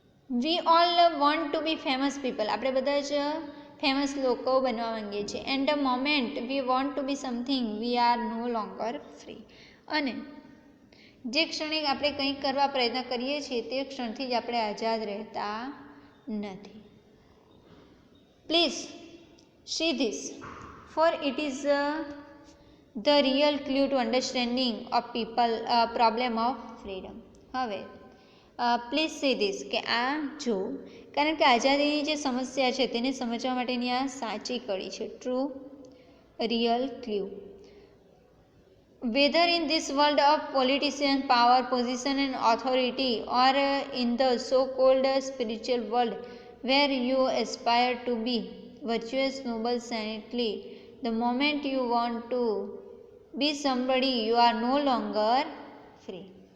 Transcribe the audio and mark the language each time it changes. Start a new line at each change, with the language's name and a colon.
English: We all want to be famous people.
Gujarati: આપણે બધા જ ફેમસ લોકો બનવા માંગીએ છીએ.
English: And the moment we want to be something we are no longer free.
Gujarati: અને જે ક્ષણે આપણે કંઈક કરવા પ્રયત્ન કરીએ છીએ તે ક્ષણથી જ આપણે આઝાદ રહેતા નથી.
English: Please see this, for it is the real clue to understanding of people problem of freedom.
Gujarati: હવે
English: please see this,
Gujarati: કે આ જો, કારણ કે આઝાદીની જે સમસ્યા છે તેને સમજવા માટેની આ સાચી કડી છે.
English: True real clue. whether in this world of politician, power, position and authority, or in the so-called spiritual world where you aspire to be virtuous, noble, saintly, the moment you want to be somebody, you are no longer free.